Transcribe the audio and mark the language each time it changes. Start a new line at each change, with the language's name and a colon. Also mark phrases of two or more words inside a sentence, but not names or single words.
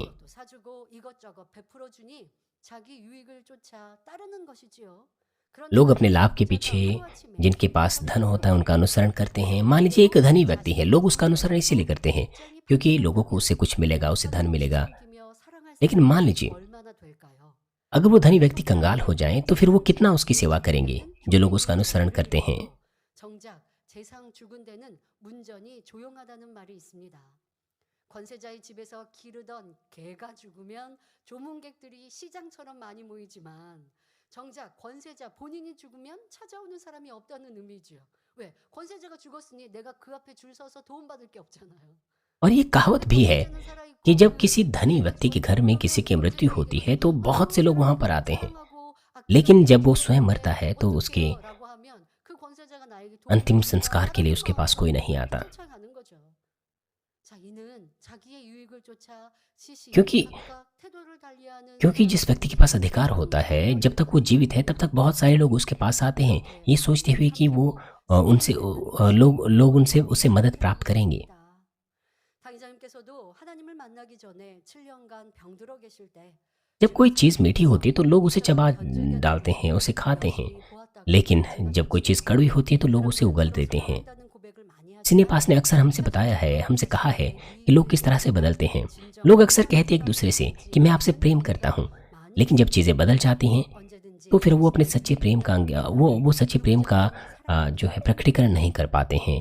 Korean: 사주고 이것저것 베풀어 주니 자기 유익을 쫓아 따르는 것이지요.
Hindi: लोग अपने लाभ के पीछे जिनके पास धन होता है उनका अनुसरण करते हैं। मान लीजिए एक धनी व्यक्ति है, लोग उसका अनुसरण इसीलिए करते हैं क्योंकि लोगों को उससे कुछ मिलेगा, उसे धन मिलेगा। लेकिन मान लीजिए
Korean: 얼마나 될까요?
Hindi: अगर वो धनी व्यक्ति कंगाल हो जाए तो फिर वो कितना उसकी सेवा करेंगे जो लोग उसका अनुसरण करते हैं।
Korean: 정작 재상 죽은 데는 문전이 조용하다는 말이 있습니다. 권세자의 집에서 기르던 개가 죽으면 조문객들이 시장처럼 많이 모이지만 정작 권세자 본인이 죽으면 찾아오는 사람이 없다는 의미지요. 왜? 권세자가 죽었으니 내가 그 앞에 줄 서서 도움받을 게 없잖아요.
Hindi: और ये कहावत भी है
Korean: 권세자는 살아있고
Hindi: कि जब किसी धनी व्यक्ति के घर में किसी की मृत्यु होती है तो बहुत से लोग वहां पर आते हैं, लेकिन जब वो स्वयं मरता है तो उसके
Korean: 라고 하면 그 권세자가 나에게
Hindi: अंतिम संस्कार के लिए उसके पास कोई नहीं आता।
Korean: 쫓아가는 거죠. 자, 이는 자기의 유익을 쫓아 시시
Hindi: क्योंकि
Korean: 태도를 달리하는
Hindi: क्योंकि जिस व्यक्ति के पास अधिकार होता है जब तक वो जीवित है तब तक बहुत सारे लोग उसके पास आते हैं ये सोचते हुए कि वो लोग उनसे उसे मदद प्राप्त करेंगे।
Korean: 당의자님께서도 하나님을 만나기 전에 7년간 병들어 계실 때
Hindi: जब कोई चीज़ मीठी होती है तो लोग उसे चबा डालते हैं, उसे खाते हैं, लेकिन जब कोई चीज़ कड़वी होती है तो लोग उसे उगल देते हैं। सिनेपास ने अक्सर हमसे बताया है, हमसे कहा है कि लोग किस तरह से बदलते हैं। लोग अक्सर कहते हैं एक दूसरे से कि मैं आपसे प्रेम करता हूँ, लेकिन जब चीज़ें बदल जाती हैं तो फिर वो अपने सच्चे प्रेम का वो सच्चे प्रेम का जो है प्रकटीकरण नहीं कर पाते हैं।